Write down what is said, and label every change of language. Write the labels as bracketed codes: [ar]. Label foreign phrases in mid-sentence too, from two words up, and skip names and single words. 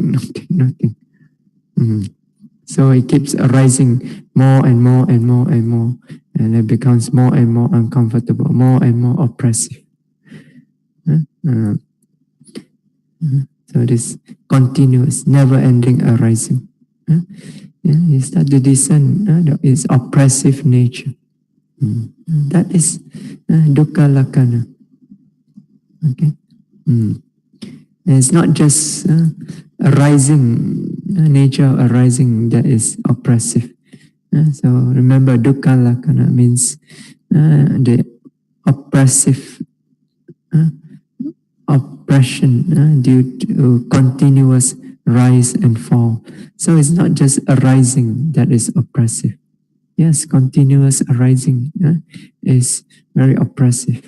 [en] So it keeps arising more and more, and it becomes more and more uncomfortable, more and more oppressive. So this continuous, never-ending arising. You start to discern its oppressive nature. That is [pi] dukkha lakkhana. [en] Okay. And it's not just arising, nature arising that is oppressive. So remember, [pi] dukkha lakkhana [en] means the oppressive oppression due to continuous rise and fall. So it's not just arising that is oppressive. Yes, continuous arising is very oppressive.